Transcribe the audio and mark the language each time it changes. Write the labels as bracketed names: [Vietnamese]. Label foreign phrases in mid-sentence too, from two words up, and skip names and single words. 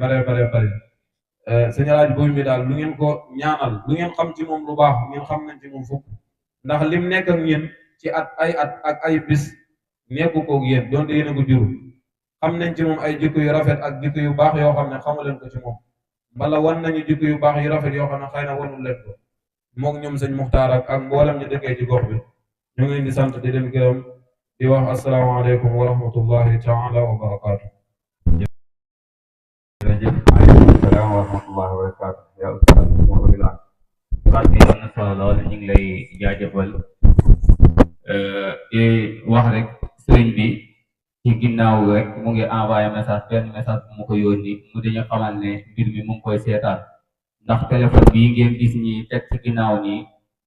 [Wolof] bare sëñ Alaaji Boy mi daal lu ngeen ko ñaanal lu ngeen xam ci moom lu baax ngeen xam nañ ci moom fukk ndax lim nekk ak ñeen ci at ak ay bis nekku koog yéen donte yéen a ko jur xam nañ ci moom ay jikko yu rafet ak jikko yu baax yoo xam ne xamu leen ko ci moom mbala wan nañu jikko yu baax yu rafet yoo xam ne xëy na wanul leen ko moog ñoom sëñ Muxtaar ak mboolem ñu dëkkee ci gox bi ñu ngi leen di sant di leen gërëm di wax [Arabic] السلام عليكم ورحمة الله تعالى وبركاته. السلام ورحمة الله وبركاته. [Wolof] Ya Ustaz Mouhamadou Wilane kàddu yi am na solo lool ñu ngi lay jaajëfal di wax rek sëriñ bi ci ginnaaw rek mu ngi envoyé benn message bu mu ko yónni mu dañu xamal ne mbir mi mu ngi koy seetaan ndax téléphone bii ngeen gis ñi teg ci ginnaaw nii